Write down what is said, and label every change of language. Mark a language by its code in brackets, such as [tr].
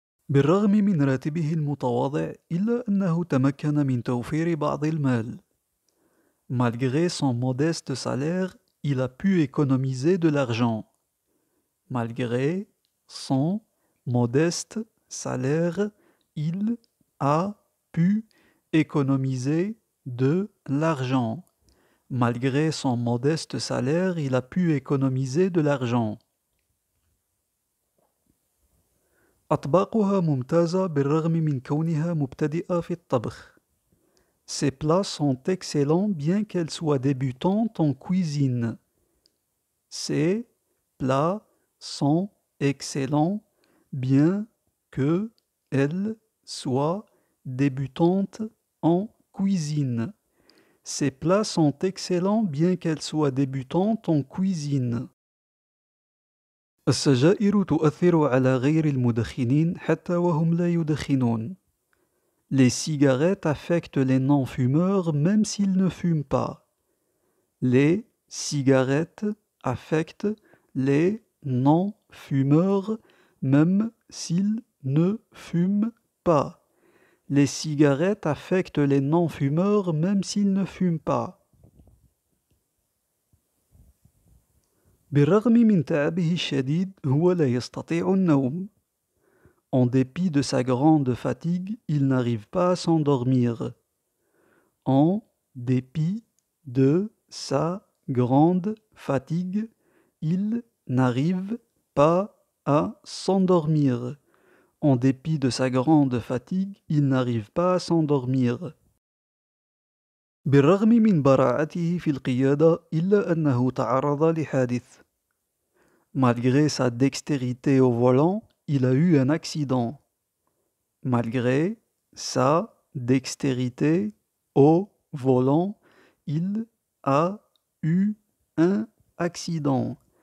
[ar] بالرغم من راتبه المتواضع إلا أنه تمكن من توفير بعض المال. [fr] Malgré son modeste salaire, il a pu économiser de l'argent. Malgré son modeste salaire, il a pu économiser de l'argent. Malgré son modeste salaire, il a pu économiser de l'argent. [ar] أطباقها ممتازة بالرغم من كونها مبتدئة في الطبخ. [fr] Ces plats sont excellents bien qu'elle soit débutante en cuisine. Ces plats sont excellents bien qu'elle soit débutante en cuisine. Ces plats sont excellents bien qu'elle soit débutante en cuisine. [ar] السجائر تؤثر على غير المدخنين حتى وهم لا يدخنون. [fr] Les cigarettes affectent les non-fumeurs même s'ils ne fument pas. Les cigarettes affectent les non-fumeurs même s'ils ne fument pas. Les cigarettes affectent les non-fumeurs même s'ils ne fument pas. [ar] بالرغم من تعبه الشديد هو لا يستطيع النوم. [fr] En dépit de sa grande fatigue, il n'arrive pas à s'endormir. En dépit de sa grande fatigue, il n'arrive pas à s'endormir. En dépit de sa grande fatigue, il n'arrive pas à s'endormir. [ar] بالرغم من براعته في القيادة إلا أنه تعرض لحادث. [fr] Malgré sa dextérité au volant, il a eu un accident. Malgré sa dextérité au volant, il a eu un accident.